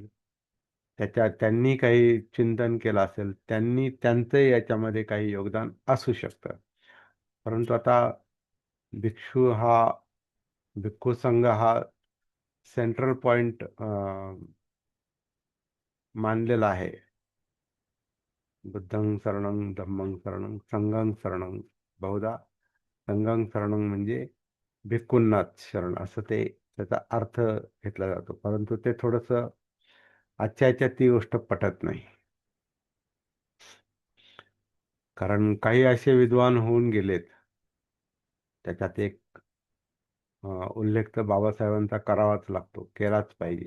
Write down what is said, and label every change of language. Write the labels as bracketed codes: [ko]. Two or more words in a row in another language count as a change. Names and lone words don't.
[mr] त्यांनी काही चिंतन केलं असेल, त्यांचं याच्यामध्ये काही योगदान असू शकतं. परंतु आता भिक्षू हा भिक्खू संघ हा [en] central point [mr] मानलेला आहे. [pi] बुद्धं शरणं, धम्मं शरणं, संघं शरणं. [mr] बहुधा [pi] संघं शरणं [mr] म्हणजे भिक्खूंनाच शरण, असं ते त्याचा अर्थ घेतला जातो. परंतु ते थोडंसं आजच्या ती गोष्ट पटत नाही. कारण काही असे विद्वान होऊन गेलेत, त्याच्यात एक उल्लेख तर बाबासाहेबांचा करावाच लागतो, केलाच पाहिजे.